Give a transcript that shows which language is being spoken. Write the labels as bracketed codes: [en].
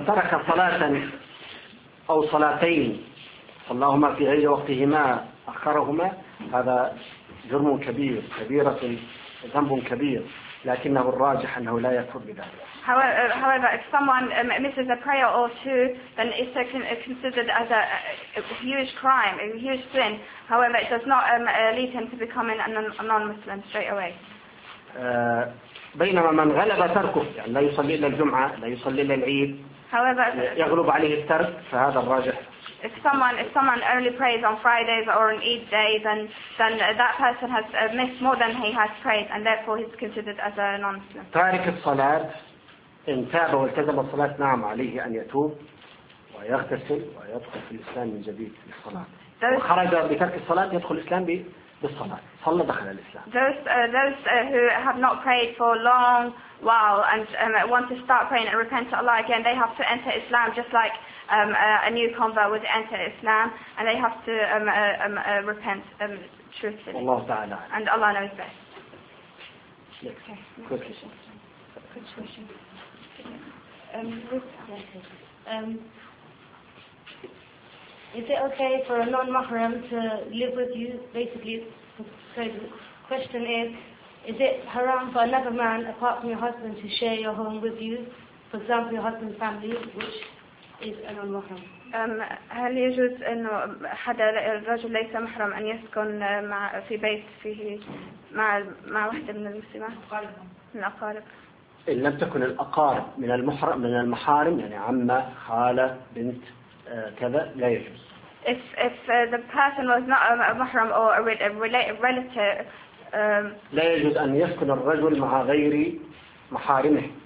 [ar] من ترك صلاة أو صلاتين صلاهما في أي وقتهما أخرهما هذا جرم كبير كبيرة ذنب كبير لكنه الراجح أنه لا يكفر بذلك. [en] However, if someone misses a prayer or two, then it's considered as a huge sin. However, it does not lead him to becoming a non-Muslim straight away. [ar] بينما من غلب تركه لا يصلي إلا الجمعة لا يصلي إلا العيد. [en] However, [ar] يغلب عليه الترك فهذا الراجح. [en] If someone only prays on Fridays or on Eid day, then that person has missed more than he has prayed, and therefore he's considered as a non-Muslim. [ar] تارك الصلاة إن تاب والتزم الصلاة نعم عليه أن يتوب ويغتسل ويدخل في الإسلام من جديد للصلاة وخرج بترك الصلاة يدخل الإسلام بالصلاة صلى دخل الإسلام. [en] Those who have not prayed for a long while and want to start praying and repent to Allah again, they have to enter Islam just like a new convert would enter Islam, and they have to repent truthfully. [ar] والله تعالى. [en] And Allah knows best. Yes. Okay. Good question. Is it okay for a non-mahram to live with you? Basically, so the question is it haram for another man apart from your husband to share your home with you? For example, your husband's family, which is a non-mahram. [ar] هل يجوز أن حدا الرجل ليس محرم أن يسكن مع في بيت فيه مع واحدة من المسلمات؟ الأقارب. إن لم تكن الأقارب من المحرم من المحارم يعني عمة خالة بنت كذا لا يجوز. [en] If the person was not a mahram or a relative. [ar] لا يجوز أن يسكن الرجل مع غير محارمه.